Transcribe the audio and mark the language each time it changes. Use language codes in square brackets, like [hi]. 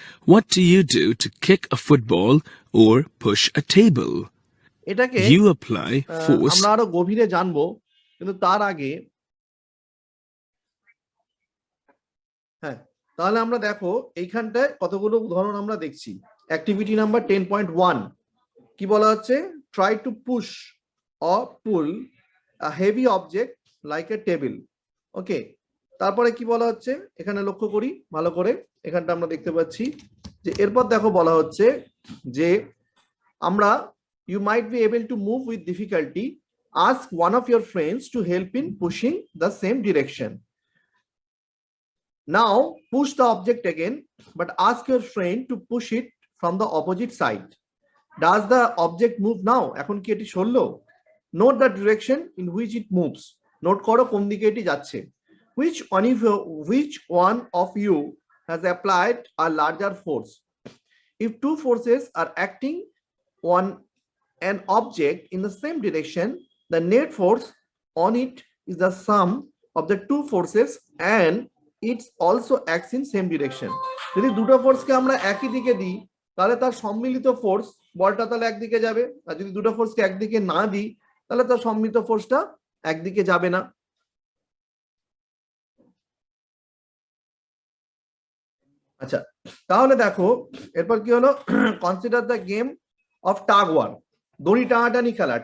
[en] What do you do to kick a football or push a table? [bn] এটাকে [en] You apply force. [bn] আমরা আরো গভীরে জানবো, কিন্তু তার আগে হ্যাঁ, তাহলে আমরা দেখো এইখানটায় কতগুলো উদাহরণ আমরা দেখছি। [en] activity number 10.1 [bn] কি বলা হচ্ছে? [en] Try to push or pull a heavy object like a table. [bn] ওকে, তারপরে কি বলা হচ্ছে এখানে লক্ষ্য করি ভালো করে, এখানটা আমরা দেখতে পাচ্ছি যে এরপর দেখো বলা হচ্ছে যে আমরা [en] You might be able to move with difficulty, ask one of your friends to help in pushing the same direction. Now push the object again, but ask your friend to push it from the opposite side. Does the object move now? [bn] এখন কি এটি সরলো? [en] Note the direction in which it moves. [bn] Note করো কোন দিকে এটি যাচ্ছে। [en] Which one of you has applied a larger force? If two forces are acting on an object in the same direction, the net force on it is the sum of the two forces and it also acts in same direction. [bn] যদি দুটো ফোর্সকে আমরা একই দিকে দিই তাহলে তার সম্মিলিত force, বলটা তাহলে একদিকে যাবে, আর যদি দুটো ফোর্সকে একদিকে না দিই তাহলে তার সম্মিলিত ফোর্সটা একদিকে যাবে না। আচ্ছা, তাহলে দেখো এরপর কি হলো? [en] consider the game of tug war, [bn] দড়ি টানাটানি খেলা।